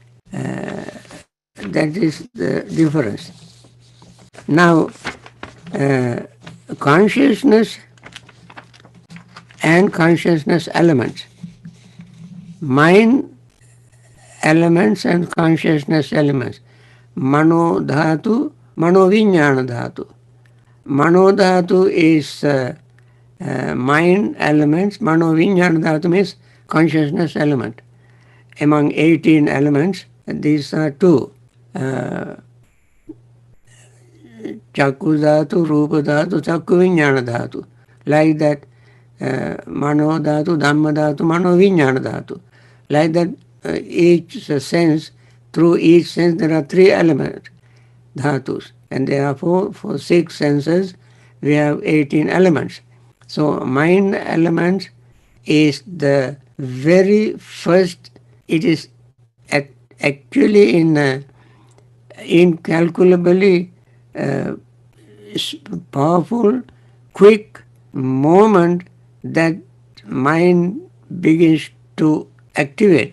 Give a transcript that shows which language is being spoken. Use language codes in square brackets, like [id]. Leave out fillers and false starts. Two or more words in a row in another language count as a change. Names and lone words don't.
[en] That is the difference. Now, consciousness and consciousness elements. Mind elements and consciousness elements. [pi] Mano dhatu, mano vijnana dhatu. Mano dhatu [en] is mind elements. Mano vijnana dhatu means consciousness element. Among 18 elements, these are two. [pi] Chakku dhatu, rupa dhatu, chakku vijnana dhatu. [en] Like that, [pi] mano dhatu, dhamma dhatu, mano vijnana dhatu. [en] Like that, each sense, through each sense there are three elements, dhatus. And therefore, for six senses, we have 18 elements. So, mind elements is the very first, it is actually incalculably powerful, quick moment that mind begins to activate.